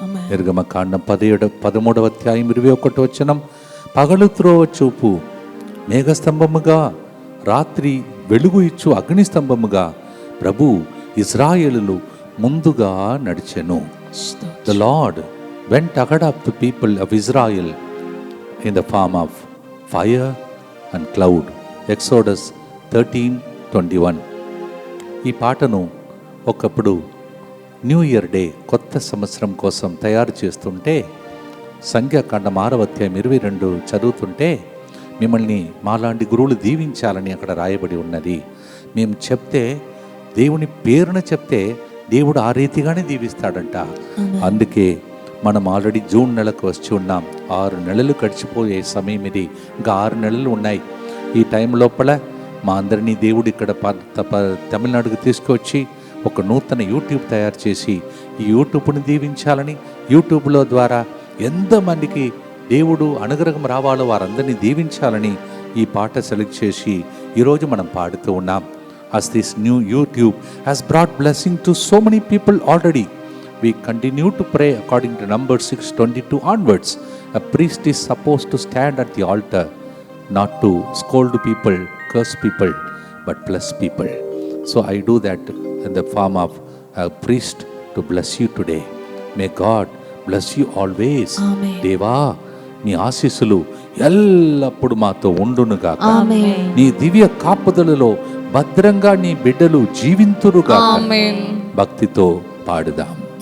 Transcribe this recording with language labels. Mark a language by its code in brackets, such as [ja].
[te] నిర్గమకాండం 13వ అధ్యాయం 21వ వచనం. పగలు త్రోవ చూపు మేఘస్తంభముగా, రాత్రి వెలుగు ఇచ్చు అగ్నిస్తంభముగా ప్రభు ఇజ్రాయేలులు ముందుగా నడిచెను. [en] The Lord went ahead of the people of Israel in the form of fire and cloud. Exodus 13:21. [te] ఈ పాటను ఒకప్పుడు న్యూ ఇయర్ డే, కొత్త సంవత్సరం కోసం తయారు చేస్తుంటే సంఖ్యాకాండం 6వ అధ్యాయం 22 చదువుతుంటే మిమ్మల్ని మాలాంటి గురువులు దీవించాలని అక్కడ రాయబడి ఉన్నది. మేము చెప్తే, దేవుని పేరున చెప్తే దేవుడు ఆ రీతిగానే దీవిస్తాడంట. అందుకే మనం ఆల్రెడీ జూన్ నెలకు వచ్చి ఉన్నాం. 6 నెలలు గడిచిపోయే సమయం ఇది. ఇంకా 6 నెలలు ఉన్నాయి. ఈ టైం లోపల మా అందరినీ దేవుడు ఇక్కడ తమిళనాడుకు తీసుకొచ్చి ఒక నూతన యూట్యూబ్ తయారు చేసి ఈ యూట్యూబ్ని దీవించాలని, యూట్యూబ్లో ద్వారా ఎంతమందికి దేవుడు అనుగ్రహం రావాలో వారందరినీ దీవించాలని ఈ పాట సెలెక్ట్ చేసి ఈరోజు మనం పాడుతూ ఉన్నాం. [en] As this new YouTube has brought blessing to so many people already, we continue to pray according to Numbers 6:22 onwards. A priest is supposed to stand at the altar, not to scold people, curse people, but bless people. So I do that in the form of a priest to bless you today. May God bless you always. [te] దేవా, నీ ఆశీస్సులు ఎల్లప్పుడు మాతో ఉండునుగాక. నీ దివ్య కాపుదలలో భద్రంగా నీ బిడ్డలు జీవింతురుగాక. భక్తితో పాడుదాం.